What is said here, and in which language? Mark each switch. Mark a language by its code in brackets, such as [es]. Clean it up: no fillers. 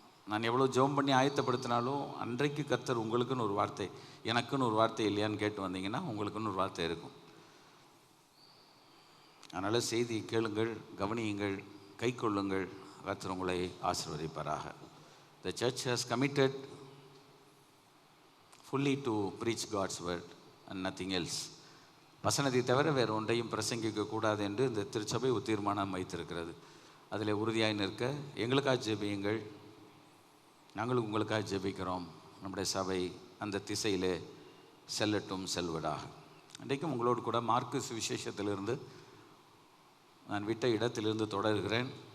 [ta] நான் எவ்வளோ ஜெபம் பண்ணி ஆயத்தப்படுத்தினாலும் அன்றைக்கு கர்த்தர் உங்களுக்குன்னு ஒரு வார்த்தை, எனக்குன்னு ஒரு வார்த்தை இல்லையான்னு கேட்டு வந்தீங்கன்னா உங்களுக்குன்னு ஒரு வார்த்தை இருக்கும். அதனால் செய்தி கேளுங்கள், கவனியுங்கள், கை கொள்ளுங்கள். கர்த்தர் உங்களை ஆசீர்வதிப்பாராக. [en] The church has committed fully to preach God's word and nothing else. [ta] வசனத்தை தவிர வேறு ஒன்றையும் பிரசங்கிக்க கூடாது என்று இந்த திருச்சபை ஒரு தீர்மானம் வைத்திருக்கிறது. அதில் உறுதியாய் நிற்க எங்களுக்காக ஜெபியுங்கள். நாங்களும் உங்களுக்காக ஜெபிக்கிறோம். நம்முடைய சபை அந்த திசையிலே செல்லட்டும், செல்வதாக. இன்றைக்கும் உங்களோடு கூட மார்க்கு சுவிசேஷத்திலிருந்து நான் விட்ட இடத்திலிருந்து தொடர்கிறேன்.